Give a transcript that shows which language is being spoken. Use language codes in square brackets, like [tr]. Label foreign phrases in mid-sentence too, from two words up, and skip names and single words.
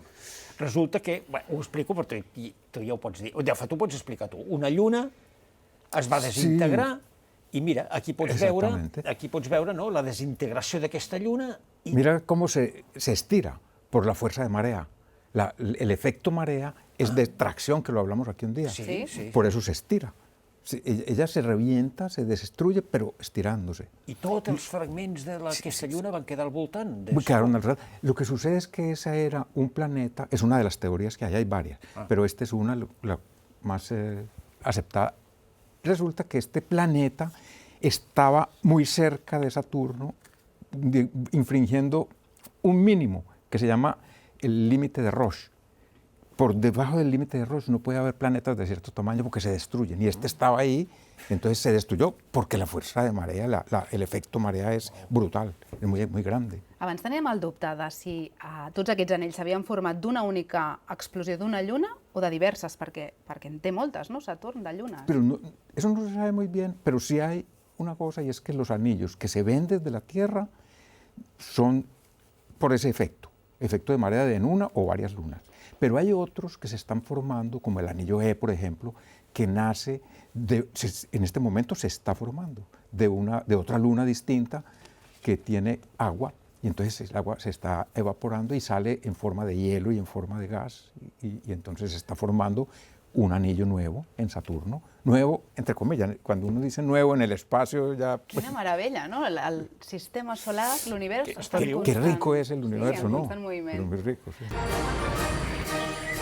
[ca] Resulta que, ho explico, però tu ja ho pots dir, de fet ho pots explicar tu, una lluna es va desintegrar i mira, aquí pots veure la desintegració d'aquesta lluna. [es] Mira cómo se estira por la fuerza de marea. El efecto marea es de tracción, que lo hablamos aquí un día. Sí. Por eso se estira. Ella se revienta, se destruye, pero estirándose. [ca] I tots els fragments d'aquesta lluna van quedar al voltant. [es] Quedaron alrededor. Lo que sucede es que esa era un planeta, es una de las teorías que hay varias, pero esta es la más aceptada. Resulta que este planeta estaba muy cerca de Saturno, infringiendo un mínimo que se llama el límite de Roche. Por debajo del límite de Roche no puede haber planetas de cierto tamaño porque se destruyen. Y este estaba ahí, entonces se destruyó porque la fuerza de marea, el efecto marea es brutal, es muy grande. [ca] Abans teníem el dubte de si tots aquests anells s'havien format d'una única explosió d'una lluna o de diverses, perquè en té moltes, no?, Saturn, de llunes. [es] Pero eso no se sabe muy bien, pero sí hay una cosa, y es que los anillos que se ven desde la Tierra son por ese efecto de marea de una o varias lunas. Pero hay otros que se están formando, como el anillo E, por ejemplo, que nace, en este momento se está formando, de otra luna distinta que tiene agua, y entonces el agua se está evaporando y sale en forma de hielo y en forma de gas, y entonces se está formando un anillo nuevo en Saturno, nuevo, entre comillas, cuando uno dice nuevo en el espacio ya... [ca] Quina meravella, no? El sistema solar, l'univers... [es] Qué rico es el universo, ¿no? [ca] Sí, en constant moviment. [es] Pero muy rico, sí.